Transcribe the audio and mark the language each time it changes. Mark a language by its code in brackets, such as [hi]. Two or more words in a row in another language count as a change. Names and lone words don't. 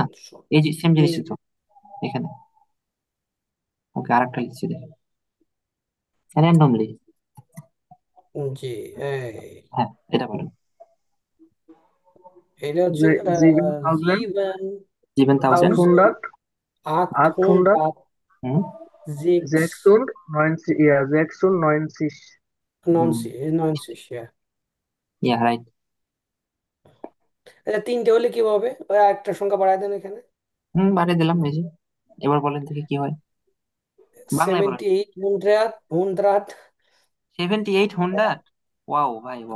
[bn] এই যে সেম জিনিসই তো এখানে। ওকে, আরেকটা লিখছি দেখেন, র্যান্ডমলি। জি। এই হ্যাঁ, এটা বলেন। এটা হচ্ছে 7000 [de] sieben [en] seven thousand. [de] tausend 800 800 achthundert হুম। sechs 96, ja, 96. হুম। 90, ja। [en] yeah right. [bn] আচ্ছা, তিনটে হলে কি হবে? ওই একটা সংখ্যা বাড়ায় দেন এখানে। হুম, বাড়িয়ে দিলাম এই যে। এবার বলেন দেখি কি হয়। বাংলায় বলেন। 78 100 78 হুন্ডা। ওয়াও ভাই, ওয়াও।